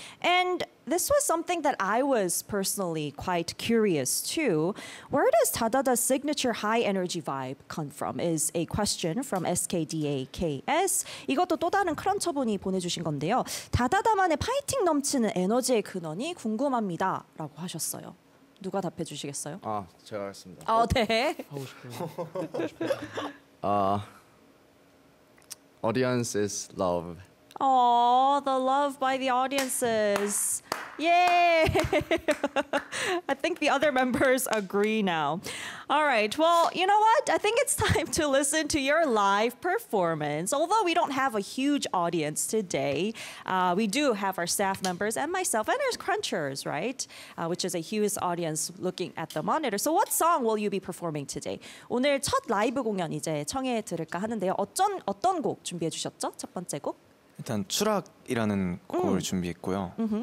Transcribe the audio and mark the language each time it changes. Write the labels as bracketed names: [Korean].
[English] And this was something that I was personally quite curious too. Where does Dadada's signature high energy vibe come from? Is a question from SKDAKS. [Korean] 이것도 또 다른 크런처분이 보내주신 건데요. 다다다만의 파이팅 넘치는 에너지의 근원이 궁금합니다라고 하셨어요. 누가 답해 주시겠어요? 아, 제가 하겠습니다. 아, 네. 하고 싶어요. [English] audience is love. Oh, the love by the audiences. Yay! I think the other members agree now. All right, well, you know what? I think it's time to listen to your live performance. Although we don't have a huge audience today, we do have our staff members and myself and our crunchers, right? Which is a huge audience looking at the monitor. So what song will you be performing today? [Korean] 오늘 첫 라이브 공연 이제 청해 들을까 하는데요. 어떤 곡 준비해 주셨죠? 첫 번째 곡? 일단 추락이라는 곡을 준비했고요.